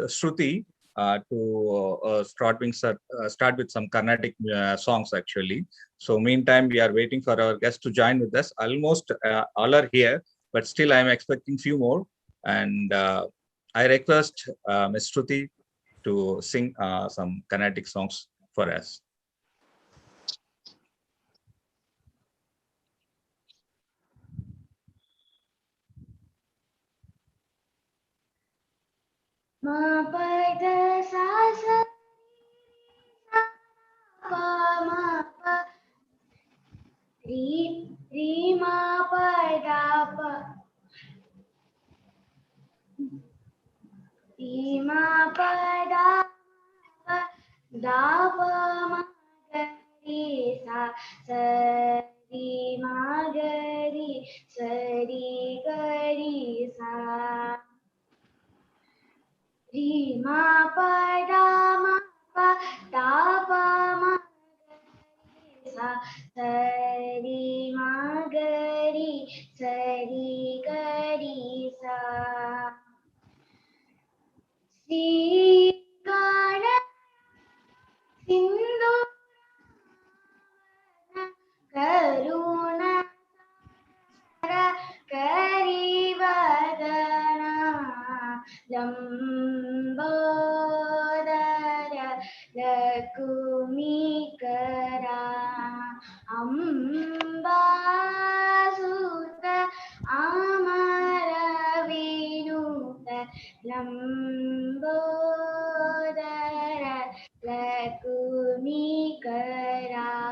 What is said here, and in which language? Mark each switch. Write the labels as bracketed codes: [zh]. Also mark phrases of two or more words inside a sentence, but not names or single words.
[en] Shruti to start with some Carnatic songs actually. So meantime, we are waiting for our guests to join with us. Almost all are here, but still I am expecting few more. And I request Ms. Shruti to sing some Carnatic songs for us. Ma pa da sa sa pa ma pa ri ma pa da pa ri ma pa da pa ma ga ri sa ri ma ga ri ga ri sa ri ma pa da pa ma sa ri ma ga ri ga ri sa [sa] si ga na sindu karuna karivadana lambodara lakumikara amba sutta amara vinuta lambodara lakumikara